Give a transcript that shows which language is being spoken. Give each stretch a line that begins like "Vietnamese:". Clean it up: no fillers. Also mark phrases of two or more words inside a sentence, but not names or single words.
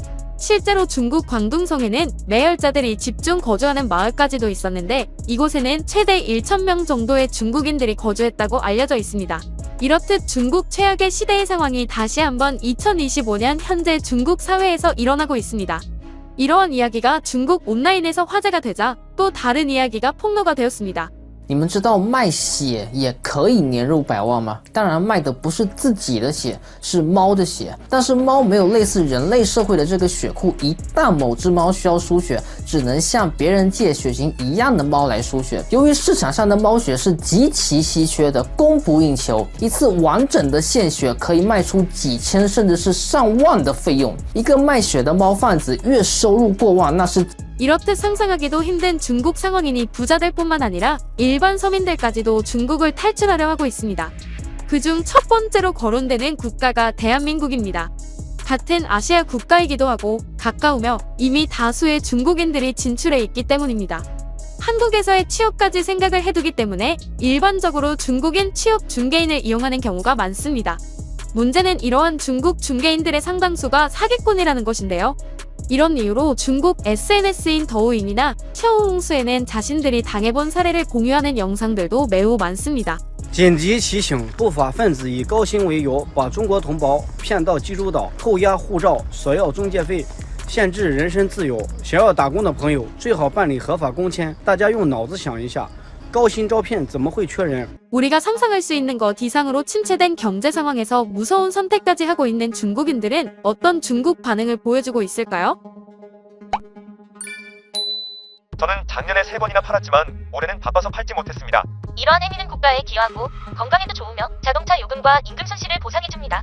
Korean: 실제로 중국 광둥성에는 매혈자들이 집중 거주하는 마을까지도 있었는데 이곳에는 최대 1,000명 정도의 중국인들이 거주했다고 알려져 있습니다. 이렇듯 중국 최악의 시대의 상황이 다시 한번 2025년 현재 중국 사회에서 일어나고 있습니다. 이러한 이야기가 중국 온라인에서 화제가 되자 또 다른 이야기가 폭로가 되었습니다.
Chinese: 你们知道卖血也可以年入百万吗？当然卖的不是自己的血，是猫的血。但是猫没有类似人类社会的这个血库，一旦某只猫需要输血，只能向别人借血型一样的猫来输血。由于市场上的猫血是极其稀缺的，供不应求，一次完整的献血可以卖出几千甚至是上万的费用。一个卖血的猫贩子月收入过万，那是
Korean: 이렇듯 상상하기도 힘든 중국 상황이니 부자들 뿐만 아니라 일반 서민들까지도 중국을 탈출하려 하고 있습니다. 그중 첫 번째로 거론되는 국가가 대한민국입니다. 같은 아시아 국가이기도 하고 가까우며 이미 다수의 중국인들이 진출해 있기 때문입니다. 한국에서의 취업까지 생각을 해두기 때문에 일반적으로 중국인 취업 중개인을 이용하는 경우가 많습니다. 문제는 이러한 중국 중개인들의 상당수가 사기꾼이라는 것인데요. 이런 이유로 중국 SNS인 더우인이나 샤오홍수에는 자신들이 당해본 사례를 공유하는 영상들도 매우 많습니다.
Chinese: 紧急提醒：不法分子以高薪为由，把中国同胞骗到济州岛，扣押护照，索要中介费，限制人身自由。想要打工的朋友，最好办理合法工签。大家用脑子想一下，高薪招骗怎么会缺人？
Korean: 우리가 상상할 수 있는 것 이상으로 침체된 경제 상황에서 무서운 선택까지 하고 있는 중국인들은 어떤 중국 반응을 보여주고 있을까요? 저는 작년에 3번이나 팔았지만 올해는 바빠서 팔지 못했습니다. 이러한 행위는 국가에 기여하고 건강에도 좋으며 자동차 요금과 임금 손실을 보상해줍니다.